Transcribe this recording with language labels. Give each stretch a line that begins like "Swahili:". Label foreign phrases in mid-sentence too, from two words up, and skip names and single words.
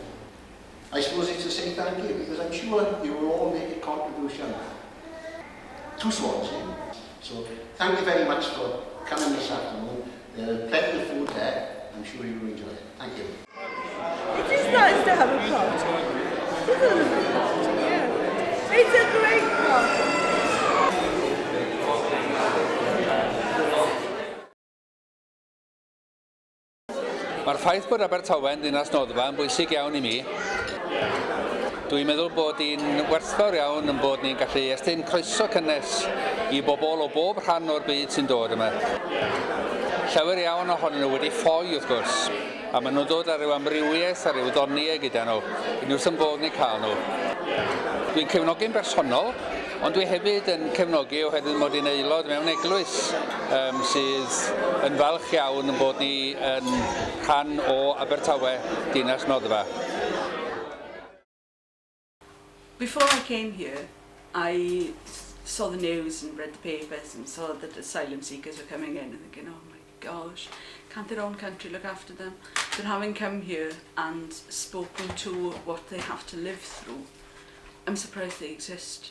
English: I suppose it's to say thank you, because I'm sure you will all make a contribution to Swansea. So thank you very much for coming this afternoon. There's plenty of food there. I'm sure you will enjoy it. Thank you. It is nice to have a party, isn't it? Yeah. It's a great party.
Welsh: Mae'r ffaith bod Abertawe yn ddinas noddfa yn bwysig iawn I mi. Dwi'n meddwl bod hi'n werthfawr iawn yn bod ni'n gallu estyn croeso cynnes I bobl o bob rhan o'r byd sy'n dod yma. Llawer iawn ohonyn nhw wedi ffoi wrth gwrs, a maen nhw'n dod ar ryw amrywiaeth a ryw ddoniau gyda nhw, unrhyw sy'n bod ni cael nhw. Dwi'n cefnogi'n bersonol, ond dwi hefyd yn cefnogi oherwydd mod i'n aelod mewn eglwys sydd yn falch iawn yn bod ni yn rhan o Abertawe, dinas noddfa.
English: Before I came here, I saw the news and read the papers and saw that asylum seekers were coming in and thinking, oh my gosh, can't their own country look after them? But having come here and spoken to what they have to live through, I'm surprised they exist.